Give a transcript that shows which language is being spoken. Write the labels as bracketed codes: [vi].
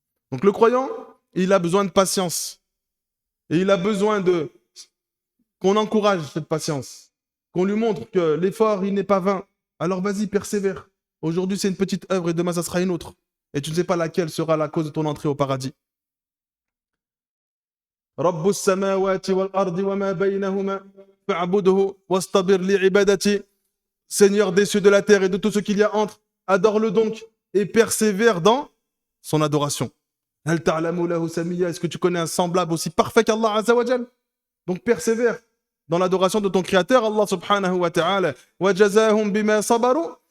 [fr] Donc le croyant, il a besoin de patience. Et il a besoin qu'on encourage cette patience. Qu'on lui montre que l'effort, il n'est pas vain. Alors vas-y, persévère. Aujourd'hui, c'est une petite œuvre et demain, ça sera une autre. Et tu ne sais pas laquelle sera la cause de ton entrée au paradis. [ar] رب السماوات والأرض وما بينهما فاعبده واصطبر لعبادتي. [fr] Seigneur des cieux, de la terre et de tout ce qu'il y a entre, adore-le donc et persévère dans son adoration. [ar] هل تعلم له سميا. [fr] Est-ce que tu connais un semblable aussi parfait qu'Allah Azza wa Jal? Donc persévère dans l'adoration de ton Créateur, Allah subhanahu wa ta'ala. [ar] وَجَزَاهُمْ بِمَا صَبَرُوا.